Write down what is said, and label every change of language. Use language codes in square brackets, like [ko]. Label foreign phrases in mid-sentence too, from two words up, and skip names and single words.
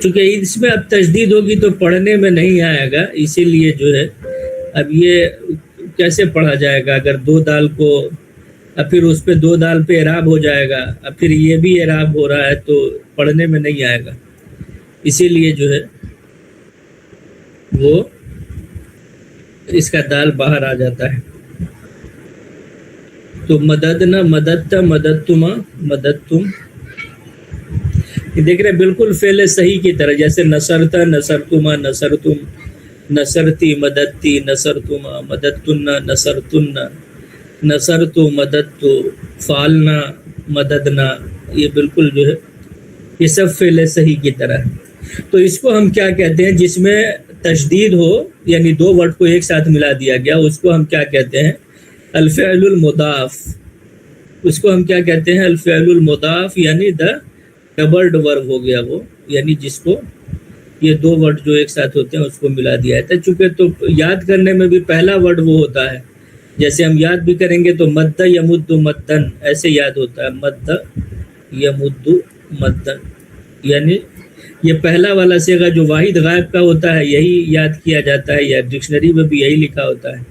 [ur] چونکہ اس میں اب تشدید ہوگی تو پڑھنے میں نہیں آئے گا، اسی لیے جو ہے اب یہ کیسے پڑھا جائے گا اگر دو دال کو، اب پھر اس پہ دو دال پہ اعراب ہو جائے گا، اب پھر یہ بھی اعراب ہو رہا ہے تو پڑھنے میں نہیں آئے گا، اسی لیے جو ہے وہ اس کا دال باہر آ جاتا ہے۔ [ar] تو مددنا، مددتا، مددتما، مددتم، [ur] یہ دیکھ رہے بالکل فعل صحیح کی طرح، جیسے [ar] نصرتا، نصرتما، نصرتم، نصرتی، مددتی، نصرتما، مددتن، نصرتن، نصرتو، مددتو، فعلنا، مددنا، [ur] یہ بالکل جو ہے یہ سب فعل صحیح کی طرح ہے۔ تو اس کو ہم کیا کہتے ہیں؟ جس میں تشدید ہو، یعنی دو ورڈ کو ایک ساتھ ملا دیا گیا، اس کو ہم کیا کہتے ہیں؟ [ar] الفعل المضاف۔ [ur] اس کو ہم کیا کہتے ہیں؟ [ar] الفعل المضاف، [ur] یعنی [en] the doubled verb [ur] ہو گیا وہ، یعنی جس کو یہ دو ورڈ جو ایک ساتھ ہوتے ہیں اس کو ملا دیا جاتا ہے۔ چونکہ تو یاد کرنے میں بھی پہلا ورڈ وہ ہوتا ہے، جیسے ہم یاد بھی کریں گے تو [ar] مد یمد مدن [ur] ایسے یاد ہوتا ہے، [ar] مد یمد مدن، [ur] یعنی یہ پہلا والا صیغہ جو واحد غائب کا ہوتا ہے یہی یاد کیا جاتا ہے، یا ڈکشنری میں بھی یہی لکھا ہوتا ہے۔